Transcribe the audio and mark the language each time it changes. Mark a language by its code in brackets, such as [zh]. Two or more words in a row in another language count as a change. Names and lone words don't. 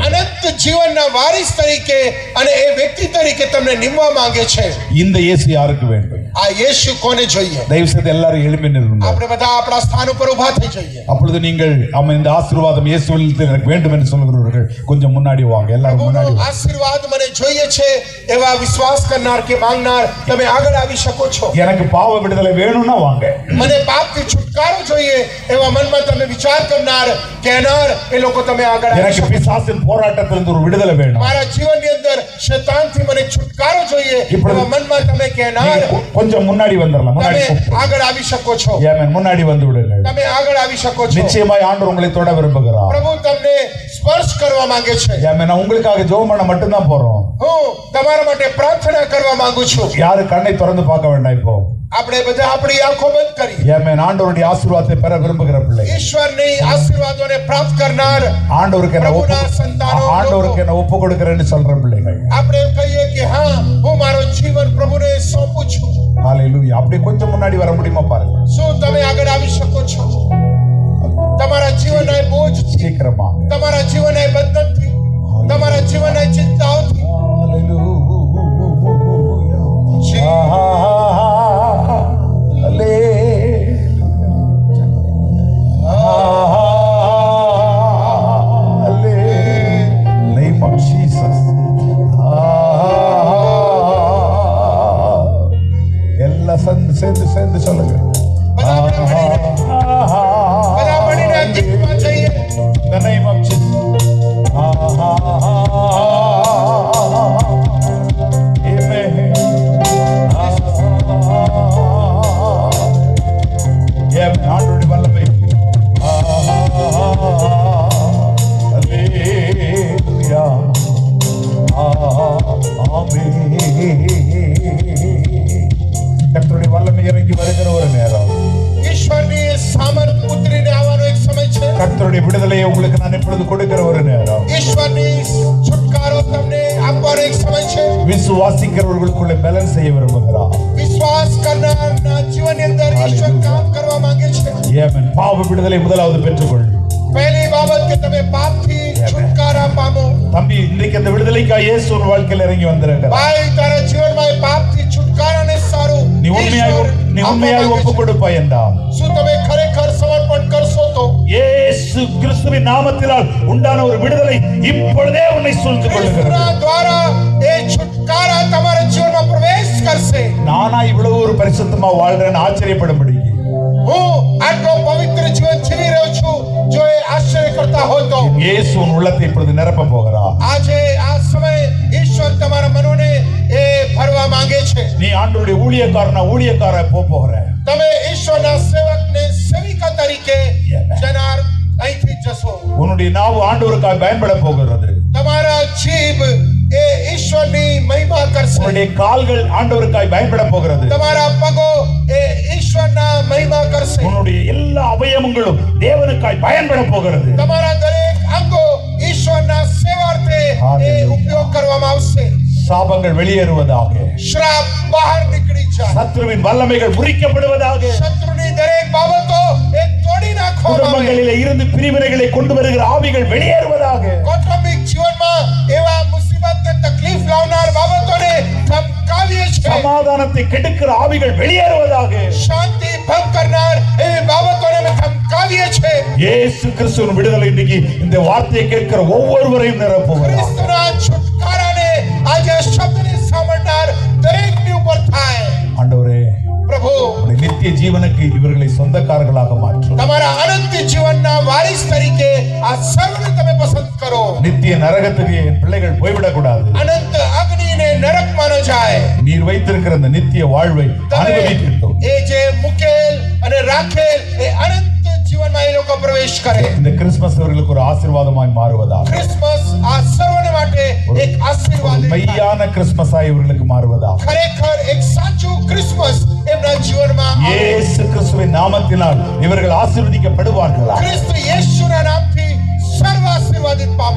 [gu] અનંત જીવનના વારિસ તરીકે અને એ વ્યક્તિ તરીકે તમને નિમવા માંગે છે. [ta] இந்த இயேசு யாருக்கு வேண்டும்? [gu] આ యేసు કોને જોઈએ? [ta] தயவு செய்து எல்லாரும் எழுப்பி நில்லுங்கள். [gu] આપણે બધા આપણા સ્થાન ઉપર ઊભા થઈ જઈએ. [ta] அப்பொழுது நீங்கள் இந்த ஆசீர்வாதம் இயேசுவில் எனக்கு வேண்டும் என்று சொல்கிறவர்கள் கொஞ்சம் முன்னாடி வாங்க. எல்லாரும் முன்னாடி [gu] પ્રભુનો [ta] வாங்க. [gu] આશીર્વાદ મને જોઈએ છે એવા વિશ્વાસ કરનાર કે માંગનાર તમે આગળ આવી શકો છો. [ta] எனக்கு பாவ விடுதலை வேணும்னா வாங்க. [gu] મને પાપથી છુટકારો જોઈએ એવા મનમાં તમે વિચાર કરનાર કહેનાર એ લોકો તમે આગળ આવી [ta] எனக்கு [gu] શકો. [ta] பிசாசின் போராட்டத்திலிருந்து ஒரு விடுதலை வேணும். [gu] મારા જીવનની અંદર શૈતાનથી મને છુટકારો જોઈએ એવા મનમાં તમે કહેનાર [ta] நீங்க கொஞ்சம் முன்னாடி வந்துடலாம். முன்னாடி [gu] તમે [ta] கூப்பிட்டு. [gu] આગળ આવી શકો છો. [ta] ஆமென். முன்னாடி வந்து விடுங்கள். [gu] તમે આગળ આવી શકો છો. [ta] நிச்சயமாய் ஆண்டவர் உங்களை தொட விரும்புகிறார். [gu] પ્રભુ તમને સ્પર્શ કરવા માંગે છે. [ta] ஆமென். நான் உங்களுக்காக ஜெபம் பண்ண மட்டும்தான் போறோம். [gu] હું તમારા માટે પ્રાર્થના કરવા માંગુ છું. [ta] யாரு கண்ணை திறந்து பார்க்க வேண்டாம் இப்போ. [gu] આપણે બધા આપણી આંખો બંધ કરી [ta] ஆமென். ஆண்டவருடைய ஆசீர்வாதத்தை பெற விரும்புகிற பிள்ளை, [gu] ઈશ્વરની આશીર્વાદોને પ્રાપ્ત કરનાર [ta] ஆண்டவருக்கு என்ன ஆண்டவருக்கு என்ன ஒப்பு கொடுக்கிறேன்னு சொல்ற பிள்ளைகள், [gu] આપણે એમ કહીએ કે હા, હું મારો જીવન પ્રભુને સોંપું છું. [ta] ஹalleluya. அப்படியே கொஞ்சம் முன்னாடி வர முடியுமா பாருங்க. [gu] શું તમે આગળ આવી શકો છો? તમારા જીવનના બોજથી, [ta] சீக்கிரமா. [gu] તમારા જીવનના બંધનથી, તમારા જીવનના ચિંતાઓથી [ta] ஹalleluya. [en] Name of Jesus. [ta] எல்லா சேர்ந்து சொல்லுங்க. [gu] બધા મળીને ગીતમાં જઈએ. [en] In the name of Jesus. Amen. [ta] ஆண்டவருடைய வல்லமை. அல்லேலூயா. ஆமென். கர்த்தருடைய வல்லமை இறங்கி வருகிற ஒரு நேரம். [gu] ઈશ્વરની સામર્થ ઉતરીને આવવાનો એક સમય છે. [ta] கர்த்தருடைய விடுதலையை உங்களுக்கு நான் இப்பொழுது கொடுக்கிற ஒரு நேரம். [gu] ઈશ્વરની છુટકારો તમને આપવાનો એક સમય છે. [ta] விசுவாசிக்கிறவர்களுக்குள்ள பேலன்ஸ் செய்ய விரும்புகிறார். [gu] વિશ્વાસ કરનારના જીવનની અંદર ઈશ્વર કામ કરવા માંગે છે. [ta] ஆமென். பாவ விடுதலை முதலாவது பெற்றுக்கொள். [gu] પહેલી બાબત કે તમે પાપથી છુટકારા પામો. [ta] தம்பி, இன்றைக்கு அந்த விடுதலைக்காக இயேசு உன் வாழ்க்கையில் இறங்கி வந்திருக்கிறார். [gu] ભાઈ તારા જીવનમાં એ પાપથી છુટકારાને સારું [ta] நீ உண்மையாய் ஒப்பு கொடுப்பாய் என்றால் [gu] શું તમે ખરેખર સમર્પણ કરશો તો [ta] இயேசு கிறிஸ்துவின் நாமத்தினால் உண்டான ஒரு விடுதலை இப்பொழுதே உன்னை சூழ்ந்து கொள்ளுகிறது. [gu] ઈશ્વરના દ્વારા એ છુટકારા તમારા જીવનમાં પ્રવેશ કરશે. [ta] நானா இவ்வளவு ஒரு பரிசுத்தமா வாழ்றேன்னு ஆச்சரியப்படும்படி [gu] હું આટલો પવિત્ર જીવન જીવી રહ્યો છું જો એ આશ્ચર્ય કરતા હોય તો [ta] இயேசு உன் உள்ளத்தை இப்பொழுது நிரப்ப போகிறார். [gu] આજે આ સમય ઈશ્વર તમારા મનોને એ ભરવા માંગે છે. [ta] நீ ஆண்டவருடைய ஊழியக்கார போகிற. [gu] તમે ઈશ્વરના સેવકને સેવિકા તરીકે જનાર અહીંથી જશો. [ta] உன்னுடைய நாவு ஆண்டவருக்காக பயன்பட போகிறது. [gu] તમારા જીભ એ ઈશ્વરની મહિમા કરશે. [ta] உன்னுடைய கால்கள் ஆண்டவருக்காக பயன்பட போகிறது. [gu] તમારા પગો એ ઈશ્વરના મહિમા કરશે. [ta] உன்னுடைய எல்லா அவயவங்களும் தேவனுக்காக பயன்பட போகிறது. [gu] તમારા દરેક અંગો ઈશ્વરના સેવાર્થે એ ઉપયોગ કરવામાં આવશે. [ta] சாபங்கள் வெளியேறுவதாக. [gu] શ્રાપ બહાર નીકળી જાય. [ta] சத்துருவின் வல்லமைகள் முறிக்கப்படுவதாக. [gu] શત્રુની દરેક બાબતો એ તોડી નાખવામાં આવે. [ta] குடும்பங்களிலே இருந்து பிரிவினைகளை கொண்டு வருகிற ஆவிகள் வெளியேறுவதாக. [gu] કૌટુંબિક જીવનમાં એવા મુસીબતને તકલીફ લાવનાર બાબતોને ધમકાવીએ છીએ. [ta] சமாதானத்தை கெடுக்கிற ஆவிகள் வெளியேறுவதாக. [gu] શાંતિ ભંગ કરનાર એ બાબતોને અમે ધમકાવીએ છીએ. [ta] இயேசு கிறிஸ்துவின் விடுதலை இன்னைக்கு இந்த வார்த்தையை கேட்கிற ஒவ்வொருவரையும் நிரப்புகிறார். [gu] ક્રિસ્તુના છુટકારાને આજે શબ્દને સાંભળનાર દરેકની ઉપર થાય. [ta] ஆண்டவரே, [gu] પ્રભુ [ta] உம்முடைய நித்திய ஜீவனுக்கு இவர்களை சொந்தக்காரர்களாக மாற்றும். [gu] તમારા અનંત જીવનના વારિસ તરીકે આ સર્વને તમે પસંદ કરો. [ta] நித்திய நரகத்துக்கு என் பிள்ளைகள் போய்விடக் கூடாது. [gu] અનંત અગ્નિને નરકમાં ન જાય. [ta] நீர் வைத்திருக்கிற அந்த நித்திய வாழ்வை அனுபவிக்கட்டும். [gu] એ જે મુકેલ અને રાખેલ એ અનંત જીવનમાં એ લોકો પ્રવેશ કરે. [ta] இந்த கிறிஸ்துமஸ் அவர்களுக்கு ஒரு ஆசீர்வாதமாய் மாறுவதாக. [gu] ક્રિસમસ આ સર્વને માટે એક આશીર્વાદ [ta] மெய்யான கிறிஸ்துமஸாய் இவர்களுக்கு மாறுவதாக. [gu] ખરેખર એક સાચું ક્રિસમસ એમના જીવનમાં આવે. [ta] இயேசு கிறிஸ்துவின் நாமத்தினால் இவர்கள் ஆசீர்வதிக்கப்படுவார்களா. [gu] ખ્રિસ્ત યેશુના નામથી સર્વ આશીર્વાદિત પામો.